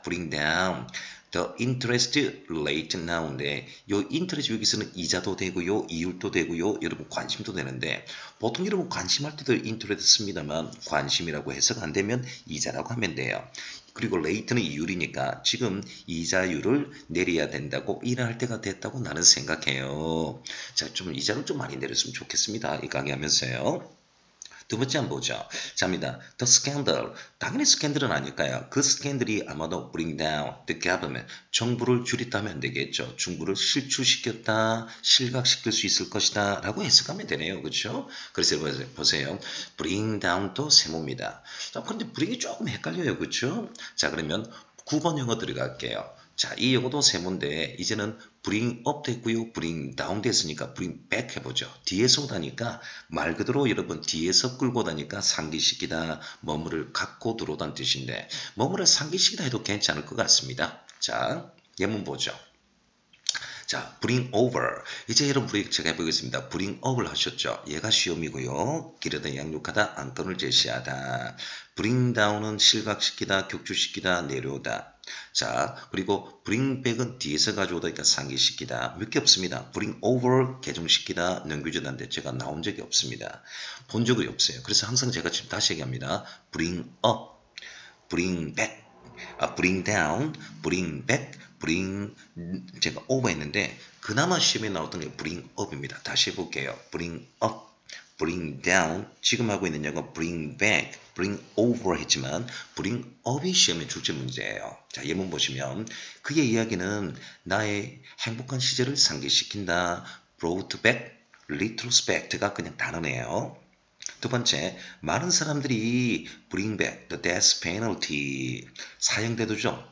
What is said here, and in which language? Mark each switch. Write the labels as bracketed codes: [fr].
[en] bring down the interest rate now [ko] 인데 요 interest 여기서는 이자도 되고요 이율도 되고요 여러분 관심도 되는데 보통 여러분 관심할 때도 interest 씁니다만 관심이라고 해석 안 되면 이자라고 하면 돼요. 그리고 레이트는 이율이니까 지금 이자율을 내려야 된다고 일할 때가 됐다고 나는 생각해요. 자, 좀 이자를 좀 많이 내렸으면 좋겠습니다. 이 강의하면서요. 두 번째 한번 보죠. 자입니다. [en] The scandal. [ko] 당연히 스캔들은 아닐까요? 그 스캔들이 아마도 [en] bring down the government. [ko] 정부를 줄였다면 되겠죠. 정부를 실추시켰다, 실각시킬 수 있을 것이다 라고 해석하면 되네요. 그렇죠? 그래서 보세요. [en] bring down [ko] 도 세모입니다. 자, 그런데 bring이 조금 헷갈려요. 그렇죠? 자, 그러면 9번 영어 들어갈게요. 자, 이 영어도 세모인데 이제는 [en] bring up [ko] 됐고요. [en] bring down [ko] 됐으니까 [en] bring back [ko] 해보죠. 뒤에서 오다니까 말 그대로 여러분 뒤에서 끌고 오다니까 상기시키다 뭐뭐를 갖고 들어오다는 뜻인데 뭐뭐를 상기시키다 해도 괜찮을 것 같습니다. 자, 예문 보죠. 자, [en] bring over. [ko] 이제 여러분 제가 해보겠습니다. [en] bring over [ko] 를 하셨죠. 얘가 시험이고요. 기르다 양육하다 안건을 제시하다. [en] bring down [ko] 은 실각시키다, 격추시키다, 내려오다. 자, 그리고 [en] bring back [ko] 은 뒤에서 가져오다니까 상기시키다. 몇 개 없습니다. [en] bring over [ko] 개정시키다, 넘겨주다인데 제가 나온 적이 없습니다. 본 적이 없어요. 그래서 항상 제가 지금 다시 얘기합니다. [en] bring up, bring back, bring down, bring back, bring 제가 over [ko] 했는데 그나마 시험에 나왔던 게 [en] bring up입니다. [ko] 다시 해볼게요. [en] bring up, bring down [ko] 지금 하고 있는 영어 [en] bring back, bring over [ko] 했지만 [en] bring up이 [ko] 시험의 출제 문제예요. 자 예문 보시면 그의 이야기는 나의 행복한 시절을 상기시킨다. [en] brought back, retrospect가 [ko] 그냥 단어네요. 두 번째, 많은 사람들이 [en] bring back the death penalty [ko] 사형제도죠.